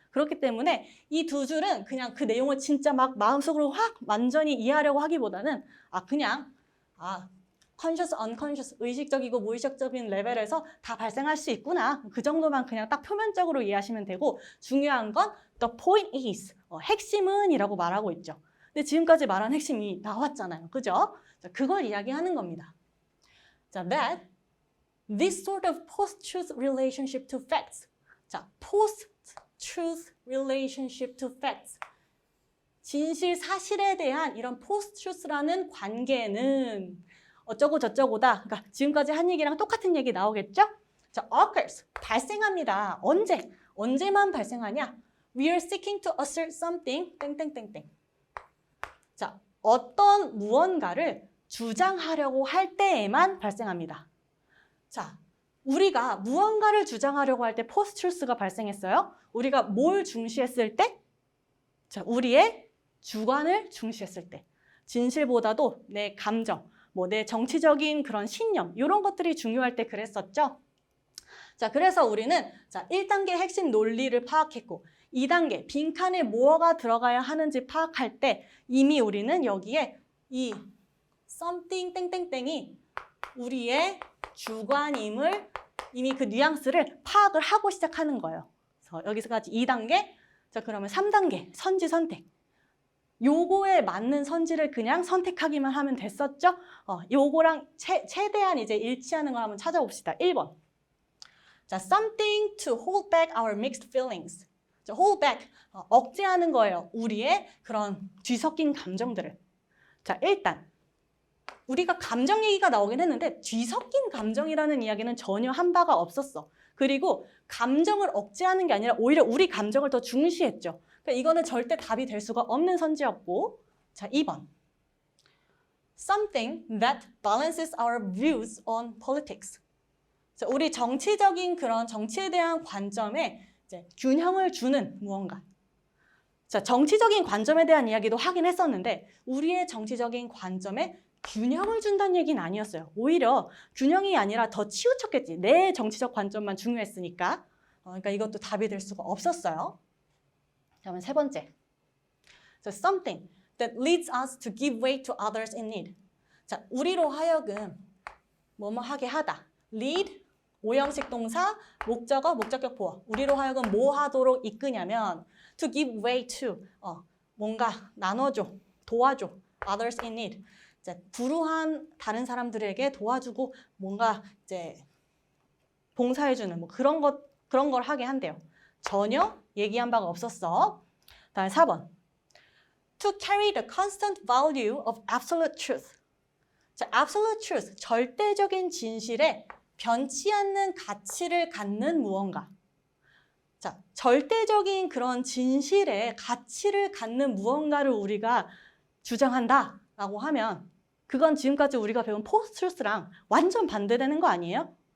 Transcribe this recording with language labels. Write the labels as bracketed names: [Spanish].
[Korean] 그렇기 때문에 이 두 줄은 그냥 그 내용을 진짜 막 마음속으로 확 완전히 이해하려고 하기보다는 그냥 conscious, unconscious, 의식적이고 무의식적인 레벨에서 다 발생할 수 있구나. 그 정도만 그냥 딱 표면적으로 이해하시면 되고, 중요한 건 [English] the point is, [Korean] 핵심은 이라고 말하고 있죠. 근데 지금까지 말한 핵심이 나왔잖아요. 그죠? 자, 그걸 이야기하는 겁니다. [English] 자, that this sort of post-truth relationship to facts. 자, post-truth relationship to facts. [Korean] 진실, 사실에 대한 이런 post-truth라는 관계는 어쩌고 저쩌고다. 그러니까 지금까지 한 얘기랑 똑같은 얘기 나오겠죠? 자, occurs, 발생합니다. 언제만 발생하냐? [English] We are seeking to assert something, 땡땡땡땡. [Korean] 자, 어떤 무언가를 주장하려고 할 때에만 발생합니다. 자, 우리가 무언가를 주장하려고 할 때 포스트-트루스가 발생했어요. 우리가 뭘 중시했을 때? 자, 우리의 주관을 중시했을 때. 진실보다도 내 감정, 내 정치적인 그런 신념, 이런 것들이 중요할 때 그랬었죠. 자, 그래서 우리는 1단계 핵심 논리를 파악했고 2단계 빈칸에 뭐가 들어가야 하는지 파악할 때 이미 우리는 여기에 이 something 땡땡땡이 우리의 주관임을 이미 그 뉘앙스를 파악을 하고 시작하는 거예요. 그래서 여기서까지 2단계, 자, 그러면 3단계 선지 선택. 요거에 맞는 선지를 그냥 선택하기만 하면 됐었죠? 요거랑 최대한 이제 일치하는 걸 한번 찾아봅시다. 1번. [English] 자, something to hold back our mixed feelings. [Korean] 자, hold back, 억제하는 거예요. 우리의 그런 뒤섞인 감정들을. 자, 일단 우리가 감정 얘기가 나오긴 했는데 뒤섞인 감정이라는 이야기는 전혀 한 바가 없었어. 그리고 감정을 억제하는 게 아니라 오히려 우리 감정을 더 중시했죠. 그러니까 이거는 절대 답이 될 수가 없는 선지였고, 자, 2번. [English] Something that balances our views on politics. [Korean] 자, 우리 정치적인 그런 정치에 대한 관점에 이제 균형을 주는 무언가. 자, 정치적인 관점에 대한 이야기도 하긴 했었는데 우리의 정치적인 관점에 균형을 준다는 얘기는 아니었어요. 오히려 균형이 아니라 더 치우쳤겠지. 내 정치적 관점만 중요했으니까. 그러니까 이것도 답이 될 수가 없었어요. 그러면 세 번째. [English] So something that leads us to give way to others in need. [Korean] 자, 우리로 하여금 뭐뭐 하게 하다. lead, 오형식 동사, 목적어, 목적격 보어. 우리로 하여금 뭐 하도록 이끄냐면 [English] to give way to, [Korean] 뭔가 나눠줘, 도와줘, [English] others in need. [Korean] 이제 불우한 다른 사람들에게 도와주고 뭔가 이제 봉사해주는 뭐 그런 걸 하게 한대요. 전혀 얘기한 바가 없었어. 다음 4번. [English] To carry the constant value of absolute truth. [Korean] 자, absolute truth, 절대적인 진실에 변치 않는 가치를 갖는 무언가. 자, 절대적인 그런 진실에 가치를 갖는 무언가를 우리가 주장한다라고 하면 그건 지금까지 우리가 배운 포스트-트루스랑 완전 반대되는 거 아니에요?